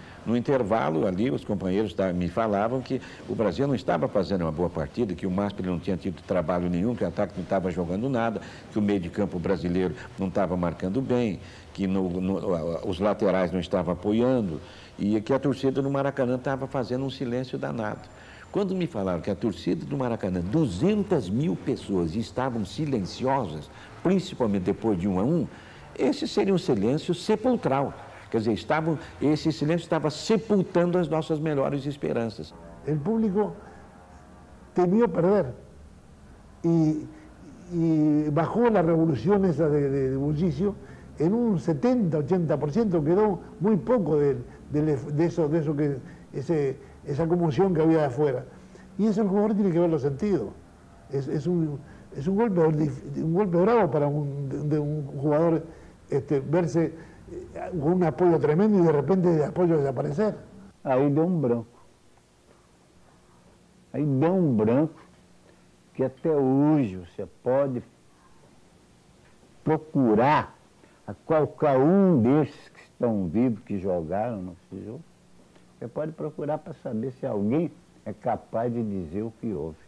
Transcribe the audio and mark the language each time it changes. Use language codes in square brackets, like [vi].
[pt] No intervalo ali, os companheiros me falavam que o Brasil não estava fazendo uma boa partida, que o Masper não tinha tido trabalho nenhum, que o ataque não estava jogando nada, que o meio de campo brasileiro não estava marcando bem, que os laterais não estavam apoiando e que a torcida do Maracanã estava fazendo um silêncio danado. Quando me falaram que a torcida do Maracanã, 200 mil pessoas, estavam silenciosas, principalmente depois de 1-1, esse seria um silêncio sepulcral. Quer dizer, esse silêncio estava sepultando as nossas melhores esperanças. O público [es] temió perder e bajó la revolución esa de bullicio en un 70-80%, quedó muy poco esa conmoción que había de afuera. Y eso el jugador tiene que verlo sentido. Es un golpe bravo para un jugador verse con un apoyo tremendo y de repente el apoyo desaparecer. [pt] Aí deu um branco. Aí deu um branco que até hoje você pode procurar a qualquer um desses que estão vivos, que jogaram nesse jogo. Você pode procurar para saber se alguém é capaz de dizer o que houve.